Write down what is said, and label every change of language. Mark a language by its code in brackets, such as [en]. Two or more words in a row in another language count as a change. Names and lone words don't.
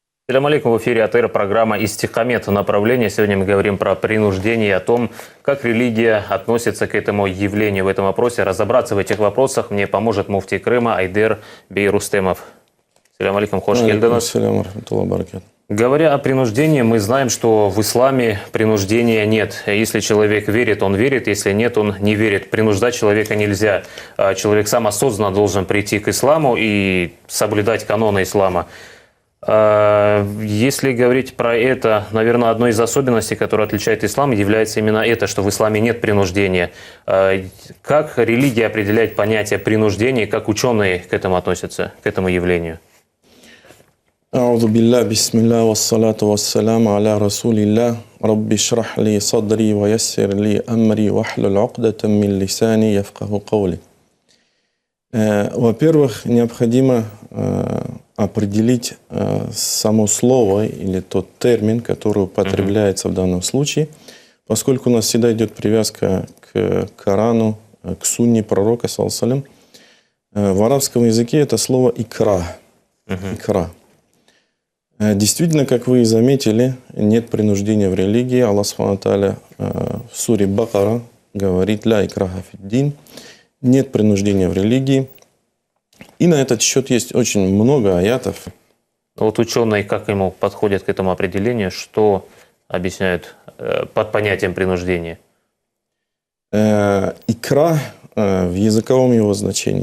[ar] السلام عليكم, [ru] в эфире АТР, программа «Истихамет. Направление». Сегодня мы говорим про принуждение и о том, как религия относится к этому явлению в этом вопросе. Разобраться в этих вопросах мне поможет муфтий Крыма Айдер Бейрустемов. [ar] السلام عليكم, [crh] хош келдіңіз. [ar] السلام رحمة الله بركاته. [ru] Говоря о принуждении, мы знаем, что в исламе принуждения нет. Если человек верит, он верит, если нет, он не верит. Принуждать человека нельзя. Человек сам осознанно должен прийти к исламу и соблюдать каноны ислама. Если говорить про это, наверное, одной из особенностей, которая отличает ислам, является именно это, что в исламе нет принуждения. Как религия определяет понятие принуждения, как ученые к этому относятся, к этому явлению? [ar] أعوذ بالله بسم الله والصلاة والسلام على رسول الله رب اشرح لي صدري ويسر لي أمري واحلل عقدة من لساني يفقه قولي. [ru] Во-первых, необходимо определить само слово или тот термин, который употребляется в данном случае, поскольку у нас всегда идет привязка к Корану, к сунне пророка, саллаллаху. В арабском языке это слово «икра». «Икра». Действительно, как вы и заметили, нет принуждения в религии. Аллах [ar] سبحانه تعالى [ru] в суре Бакара говорит [ar] «لا إكراه في الدين». [ru] Нет принуждения в религии. И на этот счет есть очень много аятов. Вот ученые как ему подходят к этому определению, что объясняют под понятием принуждения? Икра в языковом его значении.